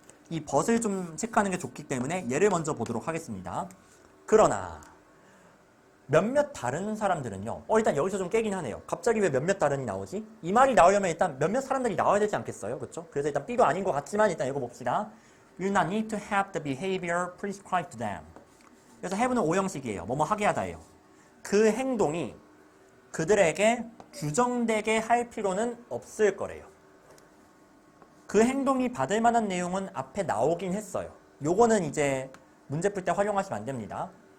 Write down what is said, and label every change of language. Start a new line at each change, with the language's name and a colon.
Korean: 이 벗을 좀 체크하는 게 좋기 때문에 얘를 먼저 보도록 하겠습니다. 그러나 몇몇 다른 사람들은요. 일단 여기서 좀 깨긴 하네요. 갑자기 왜 몇몇 다른이 나오지? 이 말이 나오려면 일단 몇몇 사람들이 나와야 되지 않겠어요? 그렇죠? 그래서 일단 B도 아닌 것 같지만 일단 읽어봅시다.
English: You not need to have the behavior prescribed to them.
Korean: 그래서 have는 오형식이에요. 뭐뭐 하게 하다예요. 그 행동이 그들에게 규정되게 할 필요는 없을 거래요. 그 행동이 받을 만한 내용은 앞에 나오긴 했어요. 요거는 이제 문제 풀 때 활용하시면 안 됩니다.